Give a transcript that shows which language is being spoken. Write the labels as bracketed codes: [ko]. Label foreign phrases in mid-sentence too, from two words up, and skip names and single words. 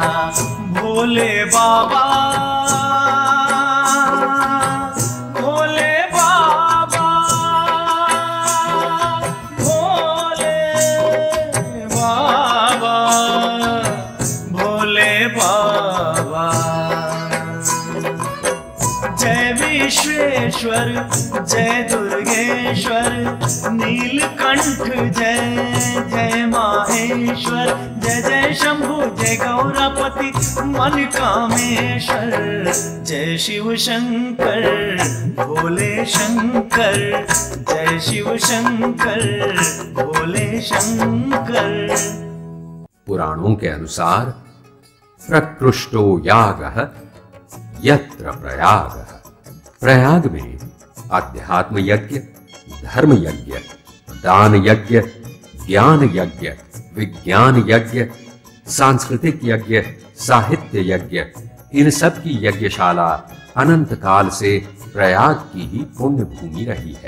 [hi] भोले बाबा, भोले बाबा, भोले बाबा, भोले बाबा। जय विश्वेश्वर, जय दुर्गेश्वर, नीलकंठ जय जय माहेश्वर। जय जय शंभु, जय गौरापति, मन कामेश्वर। जय शिव शंकर, भोले शंकर। जय शिव शंकर, भोले शंकर। पुराणों के अनुसार [sa] प्रकृष्टो यागः यत्र प्रयागः। [hi] प्रयाग में अध्यात्म यज्ञ, धर्म यज्ञ, दान यज्ञ, ज्ञान यज्ञ, विज्ञान यज्ञ, सांस्कृतिक यज्ञ, साहित्य यज्ञ, इन सब की यज्ञशाला अनंत काल से प्रयाग की ही पुण्य भूमि रही है।